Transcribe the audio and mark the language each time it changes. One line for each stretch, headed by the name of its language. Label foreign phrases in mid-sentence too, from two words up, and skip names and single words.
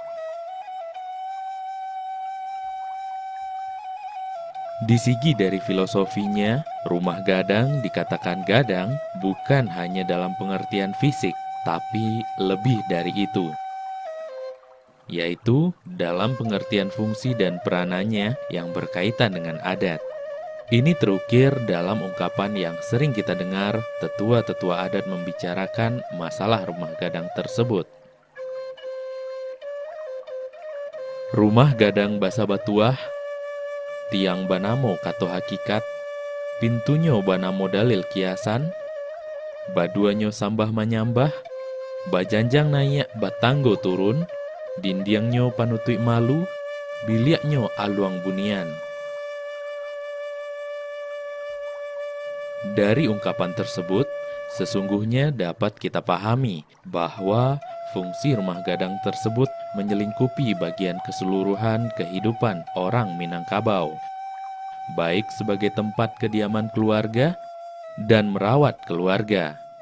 Indonesian: Di segi dari filosofinya, rumah gadang dikatakan gadang bukan hanya dalam pengertian fisik, tapi lebih dari itu, yaitu dalam pengertian fungsi dan peranannya yang berkaitan dengan adat. Ini terukir dalam ungkapan yang sering kita dengar tetua-tetua adat membicarakan masalah rumah gadang tersebut.
Minangkabau: Rumah gadang basa batuah, tiang banamo kato hakikat, pintunya banamo dalil kiasan, baduanyo sambah manyambah, bajanjang nayak batanggo turun, dindiangnya panutui malu, biliaknya aluang bunian.
Indonesian: Dari ungkapan tersebut, sesungguhnya dapat kita pahami bahwa fungsi rumah gadang tersebut menyelingkupi bagian keseluruhan kehidupan orang Minangkabau, baik sebagai tempat kediaman keluarga dan merawat keluarga.